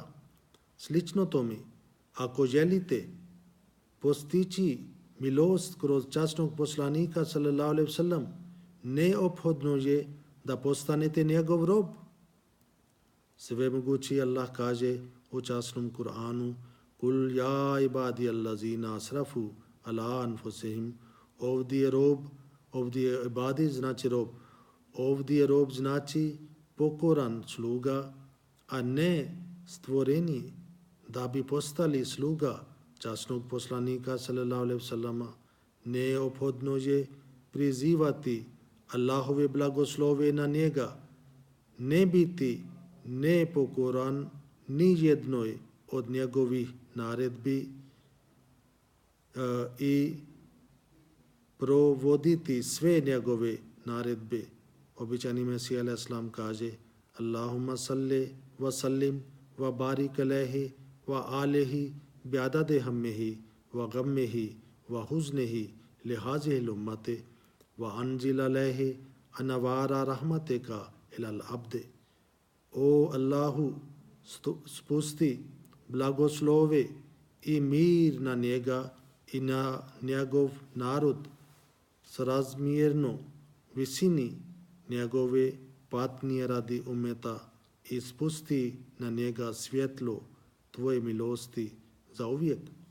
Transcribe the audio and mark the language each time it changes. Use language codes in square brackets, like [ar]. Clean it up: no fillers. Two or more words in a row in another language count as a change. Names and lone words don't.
[bs] Slično tome, ako želite postići milost kroz časnog poslanika [ar] صلى الله عليه وسلم, [bs] neophodno je da postanete njegov rob. Svemogući Allah kaže u časnom Kur'anu, [ar] قل يا عبادي الذين أسرفوا على أنفسهم. [bs] Ovdje je rob, ovdje je ibadi znači rob. Ovdje je rob znači pokoran sluga, a ne stvoreni da bi postali sluga časnog poslanika [ar] صلى الله عليه وسلم. [bs] Neophodno je prizivati Allahove blagoslove na njega, ne biti nepokoran ni jednoj od njegovih naredbi i provoditi sve njegove naredbe. Običajni Mesija [ar] عليه السلام [bs] kaže, [ar] اللهم صل وسلم وبارك عليه وعلى آله بعدد همه وغمه وحزنه لهذه الأمة وأنزل عليه أنوار رحمتك إلى الأبد. [bs] O Allahu, spusti blagoslove i mir na njega i na njegov narod srazmjerno visini njegove patnje radi umeta, i spusti na njega svjetlo tvoje milosti za uvijek.